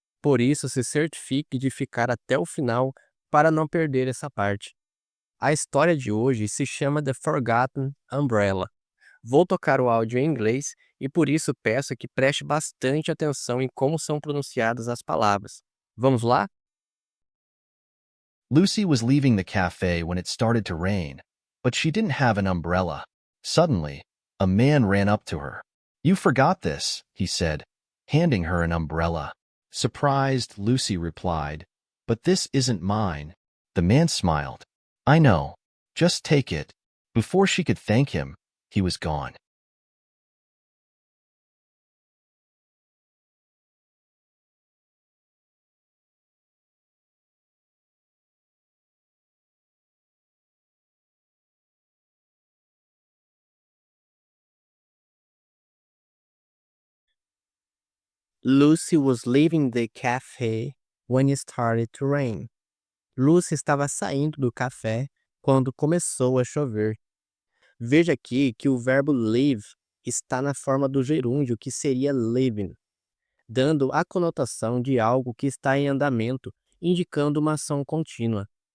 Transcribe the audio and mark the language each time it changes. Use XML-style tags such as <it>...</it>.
<pt>Por isso, se certifique de ficar até o final para não perder essa parte. A história de hoje se chama The Forgotten Umbrella. Vou tocar o áudio em inglês e por isso peço que preste bastante atenção em como são pronunciadas as palavras. Vamos lá?</pt> <en>Lucy was leaving the cafe when it started to rain, but she didn't have an umbrella. Suddenly, a man ran up to her. "You forgot this," he said, handing her an umbrella. Surprised, Lucy replied, "But this isn't mine." The man smiled. "I know. Just take it." Before she could thank him, he was gone. Lucy was leaving the cafe when it started to rain.</en> <pt>Lucy estava saindo do café quando começou a chover. Veja aqui que o verbo leave está na forma do gerúndio, que seria living, dando a conotação de algo que está em andamento, indicando uma ação contínua.</pt>